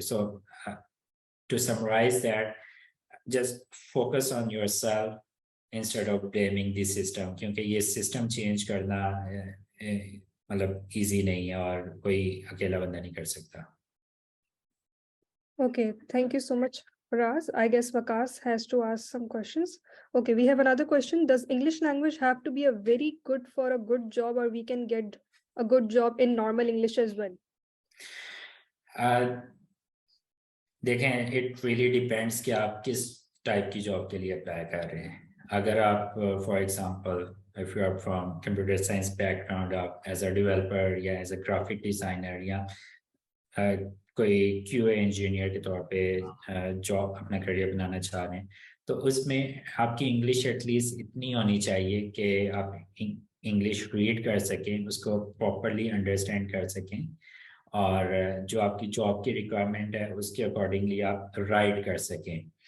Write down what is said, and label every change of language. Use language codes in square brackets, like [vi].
[en] so to summarize that, just focus on yourself instead of blaming the system, [ur] کیونکہ یہ system change کرنا مطلب easy نہیں ہے اور کوئی اکیلا بندہ نہیں کر سکتا. [en] Okay, thank you so much, Faraz. I guess Vakas has to ask some questions. Okay, we have another question. Does English language have to be a very good for a good job, or we can get a good job in normal English as well? [ur] دیکھیں, [en] it really depends [ur] کہ آپ کس type کی job کے لیے apply کر رہے ہیں. اگر آپ [en] for example if you are from computer science background, [ur] آپ ایز اے ڈیولپر یا ایز اے گرافک ڈیزائنر یا کوئی کیو اے انجینئر کے طور پہ جاب اپنا کریئر بنانا چاہ رہے ہیں, تو اس میں آپ کی انگلش ایٹ لیسٹ اتنی ہونی چاہیے کہ آپ انگلش ریڈ کر سکیں, اس کو پراپرلی انڈرسٹینڈ کر سکیں, اور جو آپ کی جاب کی ریکوائرمنٹ ہے اس کے اکارڈنگلی آپ رائٹ کر سکیں.